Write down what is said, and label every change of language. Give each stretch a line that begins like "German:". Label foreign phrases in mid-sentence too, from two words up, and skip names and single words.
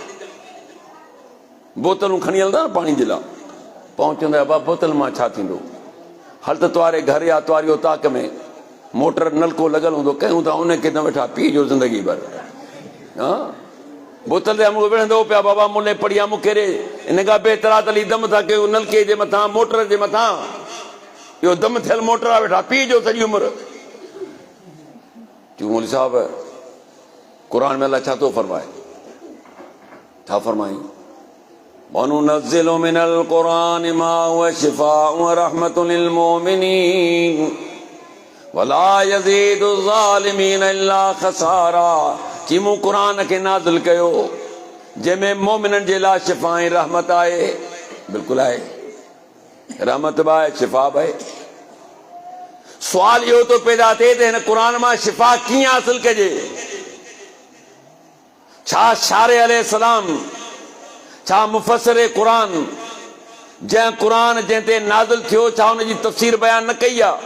Sindhi: बोतलूं खणी हलंदा न पाणी जे लाइ, पहुचंदा बाबा बोतल मां छा थींदो? हल त तुआरे घर या तुआरी उताक में मोटर नलको लॻल हूंदो, कयूं था उनखे न वेठा पी जो ज़िंदगी भर। हा बोतल ते मूंखे विढ़ंदो पिया, बाबा मुले पढ़िया मूंखे रे, इन खां बहितरा तली दम था कयूं नलके जे मथां, मोटर जे मथां। इहो दम थियल मोटर आहे, वेठा पी जो सॼी उमिरि। मौलवी साहब क़ुरान में अलाह छा थो फरमाए? छा फरमाई?
Arabic: وننزل من القرآن ما هو شفاء ورحمة للمؤمنين ولا يزيد الظالمين إلا خسارا.
Sindhi: कि मूं क़ुरान खे नाज़िल कयो जंहिंमें मोमिननि जे लाइ शिफ़ा ऐं रहमत आहे। बिल्कुलु आहे, रहमत बि आहे, शिफ़ा बि आहे। सुवाल इहो थो पैदा थिए त हिन क़ुरान मां शिफ़ा कीअं हासिल कजे? छा शारे अलैहिस्सलाम, छा मुफ़स्सिर क़ुरान जंहिं क़ुरान जंहिं ते नाज़िल थियो, छा हुनजी तफ़सीर बयान न कई आहे?